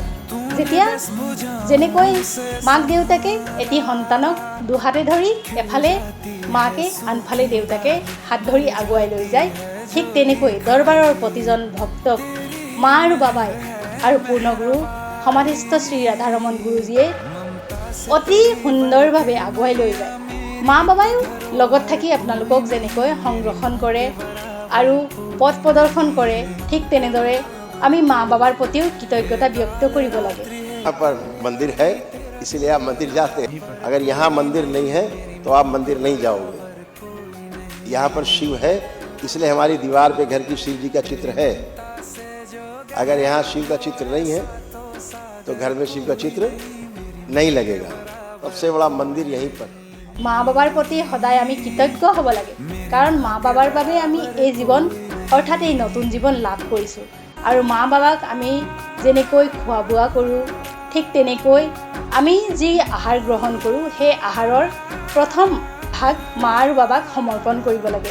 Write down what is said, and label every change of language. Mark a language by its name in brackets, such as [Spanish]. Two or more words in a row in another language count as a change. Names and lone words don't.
[Assamese] যেতিয়া যেনেকৈ মাক দেউতাকে এটি সন্তানক দুহাতে ধৰি এফালে মাকে আনফালে দেউতাকে হাত ধৰি আগুৱাই লৈ যায়, ঠিক তেনেকৈ দৰবাৰৰ প্ৰতিজন ভক্তক মা আৰু বাবাই আৰু পূৰ্ণগুৰু সমাধিস্থ শ্ৰী ৰাধাৰমন গুৰুজীয়ে অতি সুন্দৰভাৱে আগুৱাই লৈ যায়। মা বাবায়ো লগত থাকি আপোনালোকক যেনেকৈ সংৰক্ষণ কৰে আৰু পথ প্ৰদৰ্শন কৰে, ঠিক তেনেদৰে আমি মা বাবাৰ প্ৰতিও কৃতজ্ঞতা ব্যক্ত কৰিব লাগে। [Hindi] यहाँ पर मंदिर है इसलिए आप मंदिर जाते हैं। अगर यहाँ मंदिर नहीं है तो आप मंदिर नहीं जाओगे। यहाँ पर शिव है इसलिए हमारी दीवार पे घर की शिव जी का चित्र है। अगर यहाँ शिव का चित्र नहीं है तो घर में शिव का चित्र नहीं लगेगा। सबसे बड़ा मंदिर यहीं पर। [Assamese] মা বাবাৰ প্ৰতি সদায় আমি কৃতজ্ঞ হ'ব লাগে, কাৰণ মা বাবাৰ বাবে আমি এই জীৱন অৰ্থাৎ এই নতুন জীৱন লাভ কৰিছোঁ। আৰু মা বাবাক আমি যেনেকৈ খোৱা বোৱা কৰোঁ, ঠিক তেনেকৈ আমি যি আহাৰ গ্ৰহণ কৰোঁ সেই আহাৰৰ প্ৰথম ভাগ মা আৰু বাবাক সমৰ্পণ কৰিব লাগে।